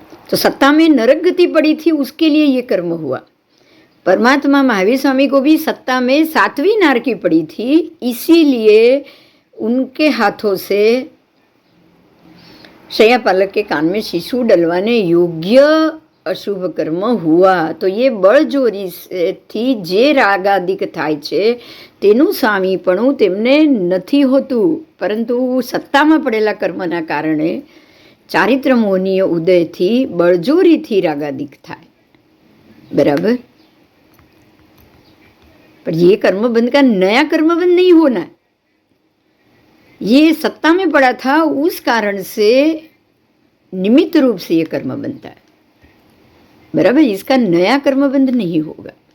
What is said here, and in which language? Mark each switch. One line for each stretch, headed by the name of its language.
Hindi: तो सत्ता में नरक गति पड़ी थी, उसके लिए ये कर्म हुआ। परमात्मा महावीर स्वामी को भी सत्ता में 7वीं नारकी पड़ी थी, इसीलिए उनके हाथों से शय्यापालक के कान में शिशु डलवाने योग्य अशुभ कर्म हुआ। तो ये
Gujarati: બળજોરી થી જે રાગાદિક થાય છે તેનું સ્વામીપણું તેમને નથી હોતું, પરંતુ સત્તામાં પડેલા કર્મના કારણે ચારિત્ર મોહનીય ઉદયથી બળજોરીથી રાગાદિક થાય, बराबर।
Hindi: पर ये कर्मबंध का नया कर्मबंध नहीं होना, ये सत्ता में पड़ा था, उस कारण से निमित्त रूप से ये कर्म बनता है, बराबर। इसका नया कर्मबंध नहीं होगा।